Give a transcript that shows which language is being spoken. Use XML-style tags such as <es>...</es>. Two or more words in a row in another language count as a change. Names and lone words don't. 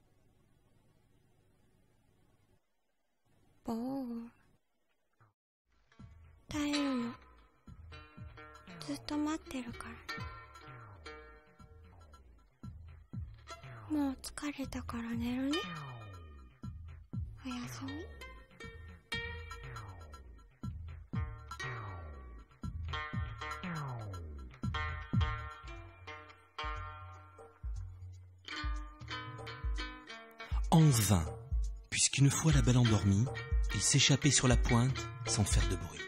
<ja>ボール。耐えるの。ずっと待ってるから。もう疲れたから寝るね。おやすみ。</ja> <fr>En vain, puisqu'une fois la belle endormie, il s'échappait sur la pointe sans faire de bruit.</fr>